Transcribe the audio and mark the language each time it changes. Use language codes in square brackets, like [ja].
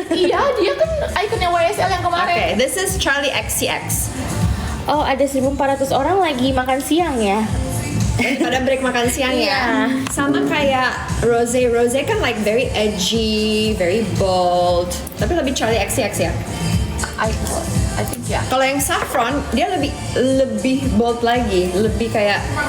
[id] Iya, dia kan ikonnya YSL yang kemarin. [en] Okay, this is Charlie XCX. [id] Oh, ada 1.400 orang lagi makan siang ya. Pada break makan siang ya. Sama kayak Rosé. [en] Rosé kan like very edgy, very bold. [id] Tapi lebih Charlie XCX ya. [en] I think ya. [id] Kalau yang saffron dia lebih bold lagi, lebih kayak